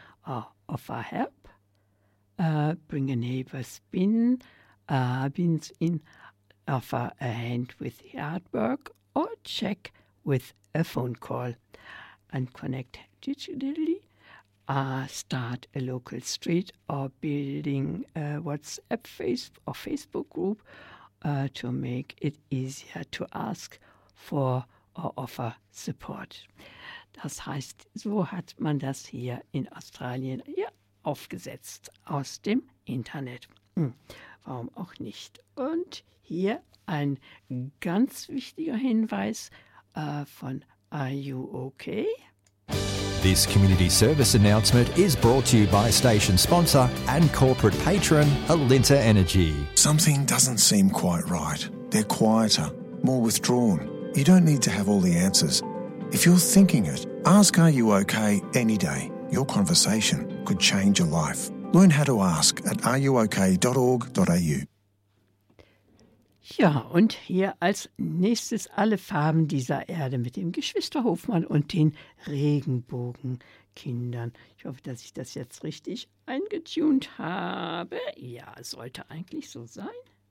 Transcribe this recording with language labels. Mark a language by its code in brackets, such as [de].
[en] Or offer help, bring a neighbor's bins in, offer a hand with the artwork, or check with a phone call. And connect digitally, start a local street, or building a WhatsApp, Facebook group. To make it easier to ask for or offer support. [de] Das heißt, so hat man das hier in Australien ja, aufgesetzt aus dem Internet. Hm. Warum auch nicht? Und hier ein ganz wichtiger Hinweis von Are You Okay? [en] This community service announcement is brought to you by station sponsor and corporate patron, Alinta Energy. Something doesn't seem quite right. They're quieter, more withdrawn. You don't need to have all the answers. If you're thinking it, ask Are You Okay any day. Your conversation could change your life. Learn how to ask at areyouokay.org.au. [de] Ja, und hier als nächstes alle Farben dieser Erde mit dem Geschwisterhofmann und den Regenbogenkindern. Ich hoffe, dass ich das jetzt richtig eingetuned habe. Ja, sollte eigentlich so sein.